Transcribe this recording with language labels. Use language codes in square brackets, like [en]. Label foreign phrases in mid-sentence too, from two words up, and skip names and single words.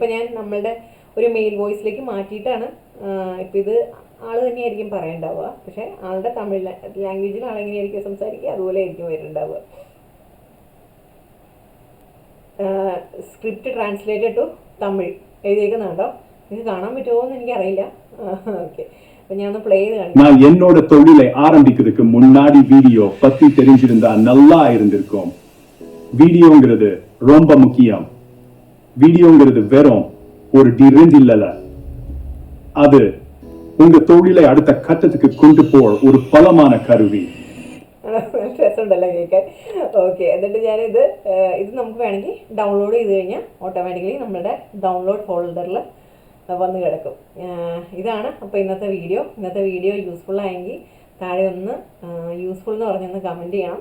[ml] ഇതിപ്പോൾ ഞാൻ നമ്മളുടെ ഒരു മെയിൽ വോയിസിലേക്ക് മാറ്റിയിട്ടാണ്. ഇപ്പോൾ ഇത് ആൾ തന്നെയായിരിക്കും പറയണ്ടാവുക, പക്ഷേ ആളുടെ തമിഴ് ലാംഗ്വേജിൽ ആളെങ്ങനെയായിരിക്കും സംസാരിക്കുക അതുപോലെ ആയിരിക്കും വരുന്നുണ്ടാവുക. [en] script translated to Tamil [ml] എഴുതിയേക്കുന്നുണ്ടോ? നിങ്ങൾക്ക് കാണാൻ പറ്റുമോ എന്ന് എനിക്കറിയില്ല. ഓക്കെ, അപ്പം ഞാൻ ഒന്ന് പ്ലേ ചെയ്ത് കാണിക്കാം. [ta] நான் என்னோட தொழிலை ஆரம்பிக்கிறதுக்கு முன்னாடி வீடியோ பத்தி தெரிஞ்சிருந்தா நல்லா இருந்திருக்கும். வீடியோங்கிறது ரொம்ப முக்கியம். வீடியோங்கிறது வெறும் ஒரு டிரெண்ட் இல்லல, அது உங்க தொழிலை அடுத்த கட்டத்துக்கு கொண்டு போற ஒரு பலமான கருவி. [ml] രസമുണ്ടല്ലോ കേൾക്കാൻ. ഓക്കെ, എന്നിട്ട് ഞാനിത് നമുക്ക് വേണമെങ്കിൽ ഡൗൺലോഡ് ചെയ്ത് കഴിഞ്ഞാൽ ഓട്ടോമാറ്റിക്കലി നമ്മുടെ [en] download folderil [ml] വന്ന് കിടക്കും. ഇതാണ് അപ്പോൾ ഇന്നത്തെ [en] video useful [ml] ആയെങ്കിൽ താഴെ ഒന്ന് യൂസ്ഫുൾ എന്ന് പറഞ്ഞൊന്ന് കമൻറ്റ് ചെയ്യണം.